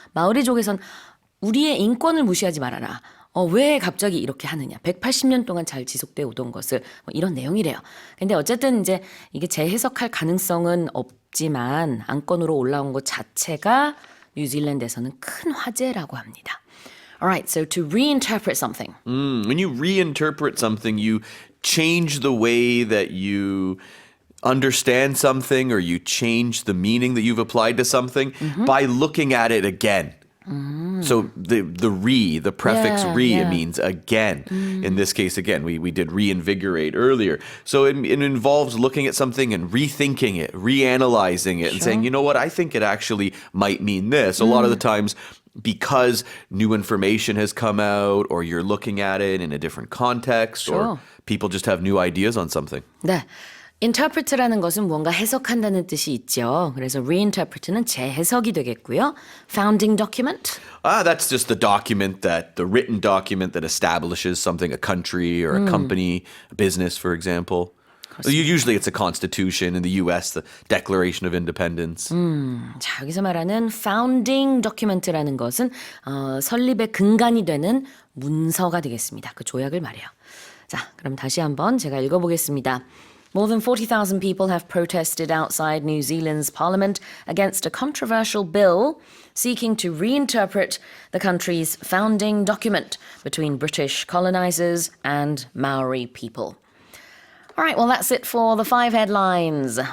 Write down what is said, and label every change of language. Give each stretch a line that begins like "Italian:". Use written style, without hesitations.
Korean: 마오리족에선 우리의 인권을 무시하지 말아라. 왜 갑자기 이렇게 하느냐. 180년 동안 잘 지속되어 오던 것을 이런 내용이래요. 근데 어쨌든 이제 이게 재해석할 가능성은 없지만 안건으로 올라온 것 자체가 뉴질랜드에서는 큰 화제라고 합니다.
English: Alright, so to reinterpret something. When you reinterpret something, you change the way that you understand something or you change the meaning that you've applied to something by looking at it again. So the prefix it means again. In this case, again, we did reinvigorate earlier. So it involves looking at something and rethinking it, reanalyzing it, and saying, you know what, I think it actually might mean this. A lot of the times, because new information has come out, or you're looking at it in a different context, or people just have new ideas on something.
Korean: 네. interpret라는 것은 뭔가 해석한다는 뜻이 있죠. 그래서 reinterpret는 재해석이 되겠고요.
English: founding document. That's just the document the written document that establishes something, a country or a company, a business, for example. Usually it's a constitution. In the US, the Declaration of Independence.
Korean: 자, 여기서 말하는 founding document라는 것은 설립의 근간이 되는 문서가 되겠습니다. 그 조약을 말해요. 자, 그럼 다시 한번 제가 읽어보겠습니다.
English: More than 40,000 people have protested outside New Zealand's parliament against a controversial bill seeking to reinterpret the country's founding document between British colonizers and Maori people. All right, well, that's it for the 5 headlines.